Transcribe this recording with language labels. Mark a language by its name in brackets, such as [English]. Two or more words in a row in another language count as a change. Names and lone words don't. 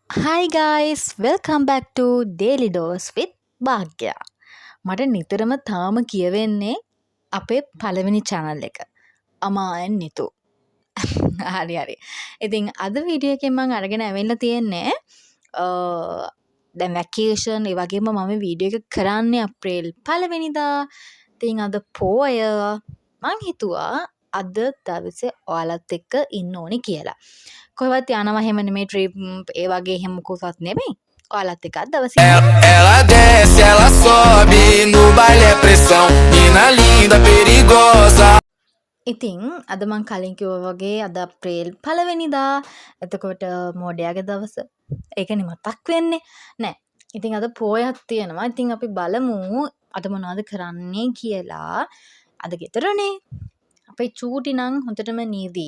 [English] Hi guys, welcome back to Daily Dose with භාග්‍යා. [Sinhala] මට නිතරම තාම කියවෙන්නේ අපේ පළවෙනි channel එක. අමායන් නිතු. හරි හරි. ඉතින් අද වීඩියෝ එකෙන් මම අරගෙන ඇවිල්ලා තියෙන්නේ දැන් වැකේෂන් ඒ වගේම මම වීඩියෝ එක කරන්නේ අප්‍රේල් 1 වෙනිදා. ඉතින් අද පෝය මං හිතුවා අද දවසේ ඔයාලත් එක්ක ඉන්න ඕනේ කියලා. කොහෙවත් යනවා එහෙම නෙමෙයි ට්‍රිප් ඒ වගේ එහෙම මොකක්වත් නෙමෙයි. ඔයාලත් එක්ක අද දවසේ [Portuguese] Ela desce, ela sobe, no baile é pressão. Mina linda, perigosa. [Sinhala] ඉතින් අද මං කලින් කිව්වා වගේ අද අප්‍රේල් 1 වෙනිදා. එතකොට මෝඩයාගේ දවස. ඒකනේ මතක් වෙන්නේ. නෑ. ඉතින් අද පෝයක් තියෙනවා. ඉතින් අපි බලමු අද මොනවද කරන්නේ කියලා. අද ගෙදරනේ. අපේ චූටි නම් හොඳටම නීදී.